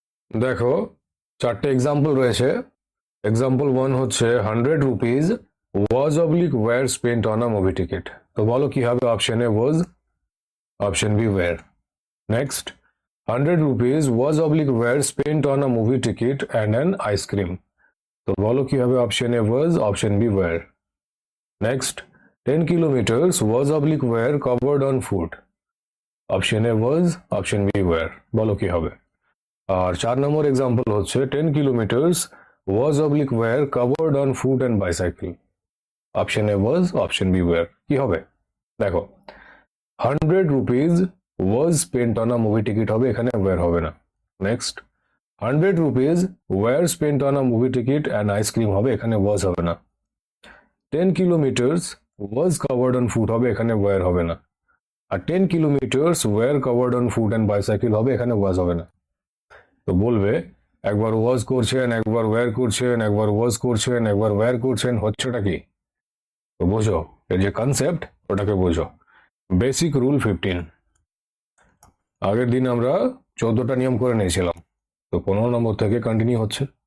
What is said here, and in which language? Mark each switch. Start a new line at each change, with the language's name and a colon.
Bangla: দেখো, 4টে এক্সাম্পল রয়েছে। এক্সাম্পল 1 হচ্ছে
English: 100 rupees was oblique were spent on a movie ticket.
Bangla: তো বলো কি হবে?
English: Option A was, option B were. Next, 100 rupees was oblique were spent on a movie ticket and an ice cream.
Bangla: তো বলো কি হবে?
English: Option A was, option B were. Next, 10 kilometers was oblique were covered on foot. Option A was, option B were.
Bangla: বলো কি হবে? আর 4 নম্বর example হচ্ছে
English: 10 kilometers was oblique were covered on foot and bicycle. Option A was, option B were.
Bangla: কি হবে? দেখো,
English: 100 rupees was spent on a movie ticket
Bangla: হবে, এখানে wire হবে না।
English: next, 100 rupees were spent on a movie ticket and ice cream
Bangla: হবে, এখানে was হবে না।
English: 10 kilometers was covered on foot
Bangla: হবে, এখানে ওয়্যার হবে না।
English: আর 10 kilometers were covered on foot and bicycle
Bangla: হবে, এখানে was হবে না। তো বলবে একবার was করছেন, একবার were করছেন, একবার was করছেন, একবার were করছেন, হচ্ছেটা কি? তো বোঝো এর যে কনসেপ্ট, ওটাকে বোঝো। Basic rule 15। আগের দিন আমরা 14টা নিয়ম করে নিয়েছিলাম, তো 15 নম্বর থেকে কন্টিনিউ হচ্ছে।